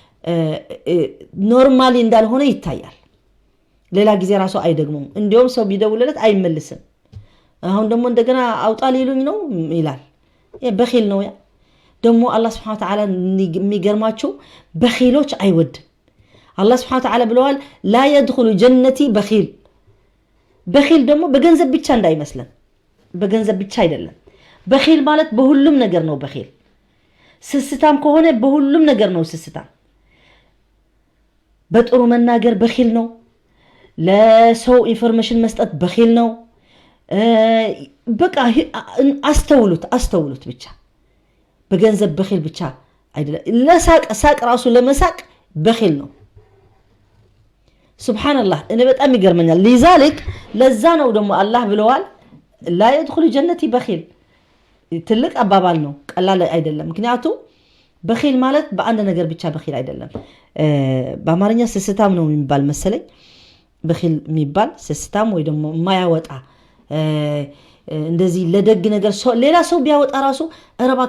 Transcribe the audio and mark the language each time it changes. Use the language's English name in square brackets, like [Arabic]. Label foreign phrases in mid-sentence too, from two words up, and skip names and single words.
[Amharic] ኖርማሊ እንዳልሆነ ይታያል ሌላ ጊዜ ራሱ አይደግሙም እንዲያውም ሰው ቢደውልለት አይመልስም አሁን ደግሞ እንደገና አውጣ ሊሉኝ ነው ይላል በኺል ነው ያ ደግሞ አላህ [Arabic] سبحانه وتعالى [Amharic] የሚገርማቸው በኺሎች አይወድም አላህ [Arabic] سبحانه وتعالى [Amharic] ብለዋል [Arabic] لا يدخل جنتي بخيل [Amharic] በኺል ደግሞ በገንዘብ ብቻ እንዳይመስለን በገንዘብ ብቻ አይደለም በኺል ማለት በሁሉም ነገር ነው በኺል ስስታም ከሆነ በሁሉም ነገር ነው ስስታም በጥሩ መናገር በኺል ነው ለሰው ኢንፎርሜሽን መስጠት በኺል ነው በቃ አስተውሉት ብቻ በገንዘብ በኺል ብቻ አይደለም ለሳቅ ራሱ ለመሳቅ በኺል ነው ሱብሃንአላህ እኔ በጣም ይገርመኛል لذلك ለዛ ነው ደግሞ አላህ ብለዋል [Arabic] لا يدخل جنتي بخيل [Amharic] ትልቅ አባባል ነው ቀላል አይደለም ምክንያቱም በኺል ማለት በአንድ ነገር ብቻ በኺል አይደለም በአማርኛ ስስታም ነው የሚባል መሰለኝ በኺል የሚባል ስስታም ወይ ደግሞ ማያወጣ እንደዚህ ለደግ ነገር ሌላ ሰው ቢያወጣ ራሱ አረባከ